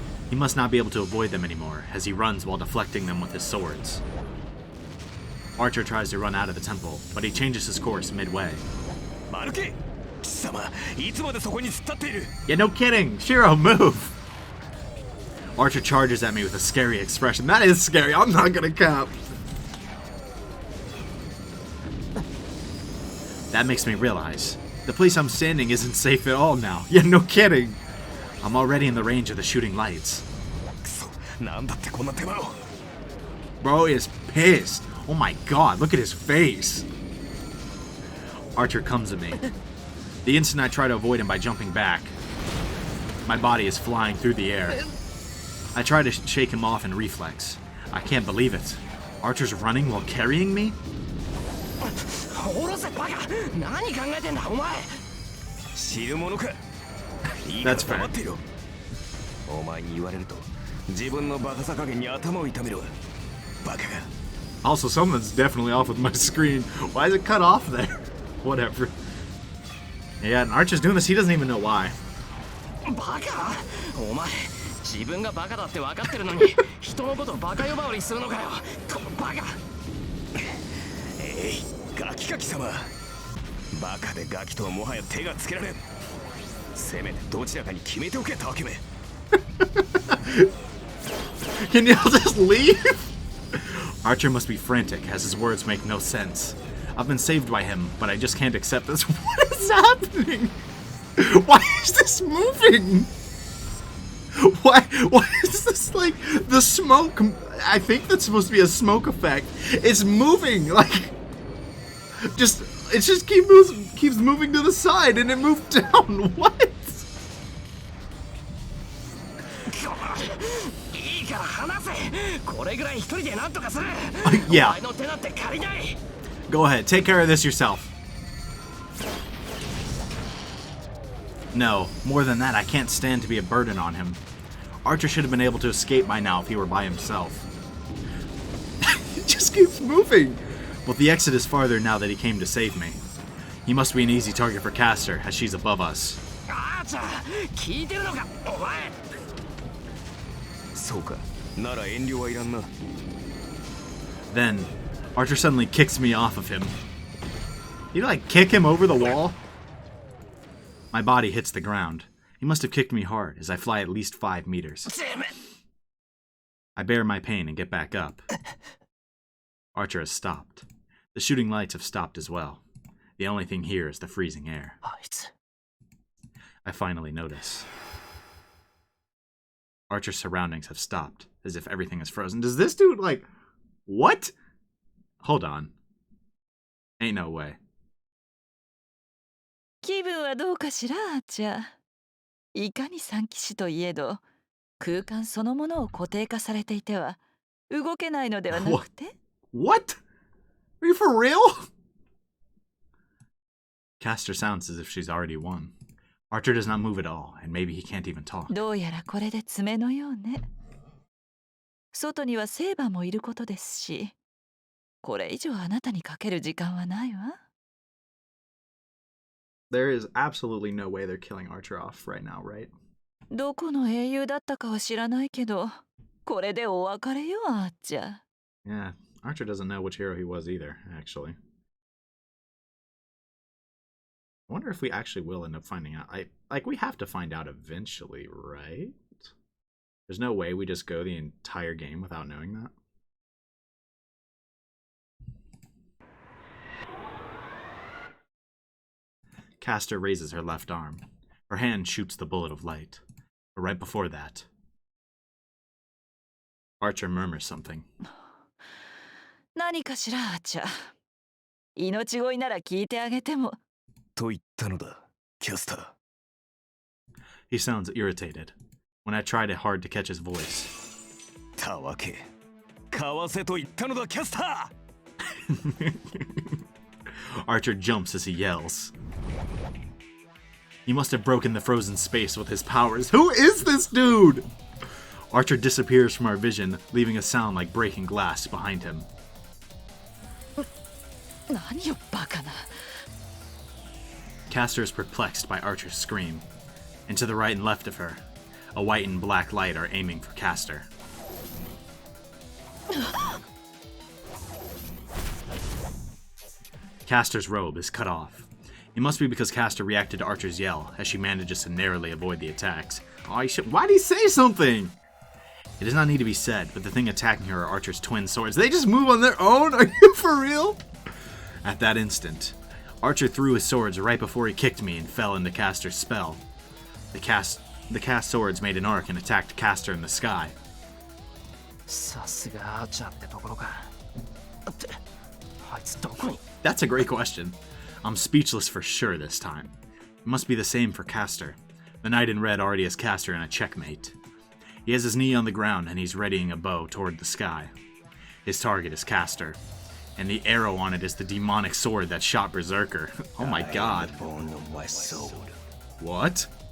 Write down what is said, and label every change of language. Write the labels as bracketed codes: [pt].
[en] He must not be able to avoid them anymore, as he runs while deflecting them with his swords. Archer tries to run out of the temple, but he changes his course midway. [ja] マルケ貴様いつまでそこに突っ立っている。 [en] Yeah, no kidding! Shiro, move! Archer charges at me with a scary expression. That is scary, I'm not gonna cap. That makes me realize the place I'm standing isn't safe at all now. Yeah, no kidding. I'm already in the range of the shooting lights. [ja] くそなんだってこんな手間を。 [en] Bro is pissed. Oh my god, look at his face. Archer comes at me. The instant I try to avoid him by jumping back, my body is flying through the air. I try to shake him off in reflex. I can't believe it. Archer's running while carrying me? [ja] 下ろせバカ何考えてんだお前知るものか。いいから [en] That's [ja] 黙っていろ。お前に言われると自分のバカさ加減に頭を痛めるわ。バカが。 [en] Also, something's definitely off with my screen. Why is it cut off there? Whatever. Yeah, and Archer's doing this, he doesn't even know why. [ja] バカお前自分がバカだって分かってるのに人のことバカ呼ばわりするのかよこのバカ。えいガキか貴様。バカでガキとはもはや手がつけられん。せめてどちらかに決めておけタケメ。 [en] Can y'all just leave? Archer must be frantic, as his words make no sense. I've been saved by him, but I just can't accept this. What is happening? Why is this moving? Why is this like the smoke? I think that's supposed to be a smoke effect. It's moving like it just keeps moving to the side and it moved down. What? [ja] いいから話せこれぐらい一人で何とかする [en] Yeah. [ja] お前の手なんて借りない [en] Go ahead, take care of this yourself. No, more than that, I can't stand to be a burden on him. Archer should have been able to escape by now if he were by himself. It just keeps moving. But the exit is farther now that he came to save me. He must be an easy target for Castor, as she's above us. [ja] あーちゃん聞いてるのかお前そうかなら遠慮はいらんな。 [en] Then, Archer suddenly kicks me off of him. You like kick him over the wall? My body hits the ground. He must have kicked me hard as I fly at least 5 meters. Damn it! I bear my pain and get back up. Archer has stopped. The shooting lights have stopped as well. The only thing here is the freezing air. I finally notice. Archer's surroundings have stopped, as if everything is frozen. Does this dude, like... What? Hold on. Ain't no way. [ja] 気分はどうかしら、アーチャー。いかに三騎士といえど、空間そのものを固定化されていては動けないのではなくて。 [en] What? Are you for real? Caster sounds as if she's already won. Archer does not move at all, and maybe he can't even talk. [ja] どうやらこれで爪のようね。外にはセーバーもいることですし、これ以上あなたにかける時間はないわ。 [en] There is absolutely no way they're killing Archer off right now, right? [ja] どこの英雄だったかは知らないけど、これでお別れよ、あっちゃ。 [en] Yeah, Archer doesn't know which hero he was either, actually. I wonder if we actually will end up finding out. We have to find out eventually, right? There's no way we just go the entire game without knowing that. Caster raises her left arm. Her hand shoots the bullet of light. But right before that, Archer murmurs something. [ja] 何かしら、あっちゃ。命乞いなら聞いてあげても。と言ったのだ、キャスター。 [en] He sounds irritated. When I tried it hard to catch his voice. [ja] たわけ。かわせと言ったのだ、キャスター。 [en] Archer jumps as he yells. He must have broken the frozen space with his powers. Who is this dude? Archer disappears from our vision, leaving a sound like breaking glass behind him. [ja] 何よ、バカな。 [en] Caster is perplexed by Archer's scream. And to the right and left of her, a white and black light are aiming for Caster. Caster's robe is cut off. It must be because Caster reacted to Archer's yell, as she manages to narrowly avoid the attacks. Oh, why'd he say something? It does not need to be said, but the thing attacking her are Archer's twin swords. They just move on their own? Are you for real? At that instant, Archer threw his swords right before he kicked me and fell into Caster's spell. The cast swords made an arc and attacked Caster in the sky. [ja] さすがアーチャーってところか。ってあいつどこに。 [en] That's a great question. I'm speechless for sure this time. It must be the same for Caster. The knight in red already has Caster in a checkmate. He has his knee on the ground and he's readying a bow toward the sky. His target is Caster, and the arrow on it is the demonic sword that shot Berserker. Oh my god. What?